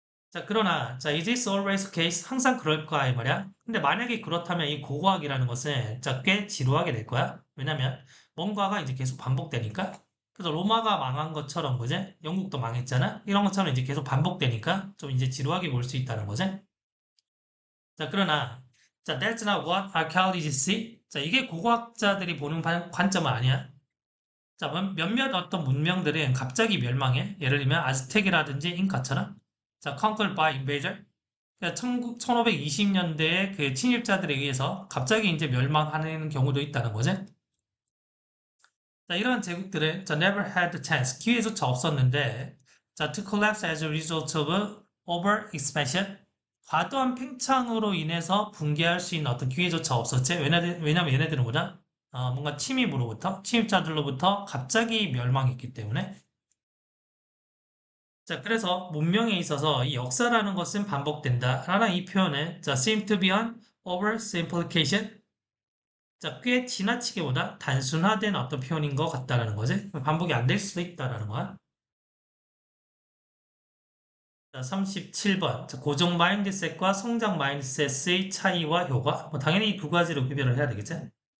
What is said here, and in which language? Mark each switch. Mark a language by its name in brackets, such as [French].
[English] 자, [Korean] 그러나 [English] 자, is this always the case? [Korean] 항상 그럴까 이 말이야. 근데 만약에 그렇다면 이 고고학이라는 것은 자, 꽤 지루하게 될 거야. 왜냐면 뭔가가 이제 계속 반복되니까. 그래서 로마가 망한 것처럼 그제? 영국도 망했잖아. 이런 것처럼 이제 계속 반복되니까 좀 이제 지루하게 볼 수 있다는 거지. [English] 자, [Korean] 그러나 [English] 자, that's not what archaeologists see. [Korean] 자, 이게 고고학자들이 보는 관점은 아니야. 자, 몇몇 어떤 문명들은 갑자기 멸망해. 예를 들면 아즈텍이라든지 잉카처럼. [English] 자, conquered by invader. [Korean] 그러니까 1520년대에 그 침입자들에 의해서 갑자기 이제 멸망하는 경우도 있다는 거지. 자, 이러한 제국들은 자, [English] never had the chance. [Korean] 기회조차 없었는데, [English] 자, to collapse as a result of over expansion. [Korean] 과도한 팽창으로 인해서 붕괴할 수 있는 어떤 기회조차 없었지. 왜냐면 얘네들은 뭐다? 뭔가 침입자들로부터 갑자기 멸망했기 때문에. 자, 그래서 문명에 있어서 이 역사라는 것은 반복된다. 라는 이 표현은 [English] 자, seem to be an oversimplification. [Korean] 자, 꽤 지나치게보다 단순화된 어떤 표현인 것 같다라는 거지. 반복이 안 될 수도 있다라는 거야. 자, 37번. 자, 고정 마인드셋과 성장 마인드셋의 차이와 효과. 뭐 당연히 이 두 가지로 구별을 해야 되겠지.